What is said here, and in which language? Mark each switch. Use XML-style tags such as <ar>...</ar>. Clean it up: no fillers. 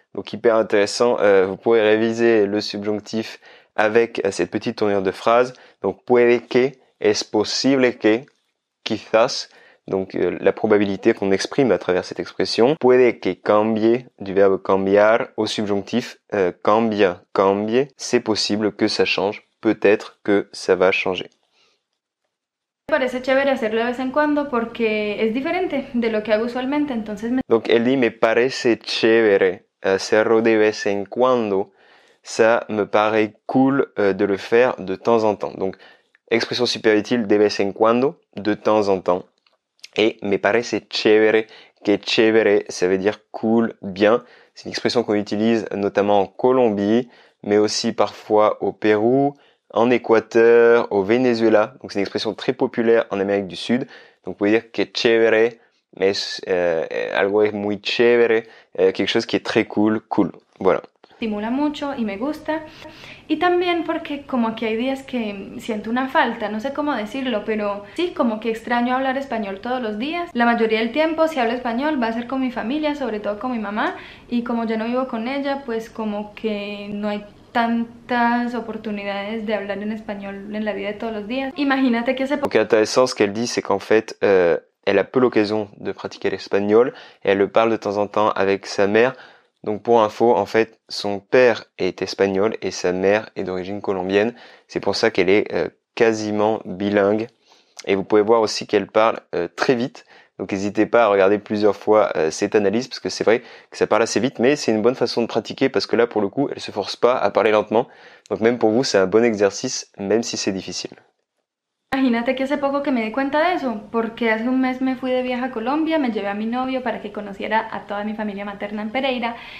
<fr>Donc hyper intéressant, vous pourrez réviser le subjonctif avec cette petite tournure de phrase. Donc</fr> <es>puede que, es posible que, quizás.</es> <fr>Donc la probabilité qu'on exprime à travers cette expression,</fr> <es>puede que cambie</es> <fr>du verbe cambiar au subjonctif</fr> <es>cambia, cambie,</es> <fr>c'est possible que ça change, peut-être que ça va changer.</fr> <es>Me parece chévere hacerlo de vez en cuando porque es diferente de lo que hago usualmente, entonces</es> <fr>Donc elle dit</fr> <es>me parece chévere hacerlo de vez en cuando,</es> <fr>ça me paraît cool de le faire de temps en temps. Donc expression super utile</fr> <es>de vez en cuando,</es> <fr>de temps en temps. Et</fr> <es>me parece chévere, que chévere,</es> <fr>ça veut dire cool, bien. C'est une expression qu'on utilise notamment en Colombie, mais aussi parfois au Pérou, en Équateur, au Venezuela. Donc c'est une expression très populaire en Amérique du Sud. Donc vous pouvez dire que chévere, mais</fr> <es>algo es muy chévere,</es> <fr>quelque chose qui est très cool, cool. Voilà.</fr> <es>Estimula mucho y me gusta. Y también porque como aquí hay días que siento una falta, no sé cómo decirlo, pero sí, como que extraño hablar español todos los días. La mayoría del tiempo si hablo español va a ser con mi familia, sobre todo con mi mamá, y como ya no vivo con ella, pues como que no hay tantas oportunidades de hablar en español en la vida de todos los días. Imagínate que</es> <fr>Donc intéressant, ce qu'elle dit, c'est qu'en fait, elle a peu l'occasion de pratiquer l'espagnol, et elle le parle de temps en temps avec sa mère. Donc pour info, en fait, son père est espagnol et sa mère est d'origine colombienne. C'est pour ça qu'elle est quasiment bilingue. Et vous pouvez voir aussi qu'elle parle très vite. Donc n'hésitez pas à regarder plusieurs fois cette analyse, parce que c'est vrai que ça parle assez vite, mais c'est une bonne façon de pratiquer, parce que là, pour le coup, elle se force pas à parler lentement. Donc même pour vous, c'est un bon exercice, même si c'est difficile.</fr> <es>Imagínate que hace poco que me di cuenta de eso, porque hace un mes me fui de viaje a Colombia, me llevé a mi novio para que conociera a toda mi familia materna en Pereira.</es>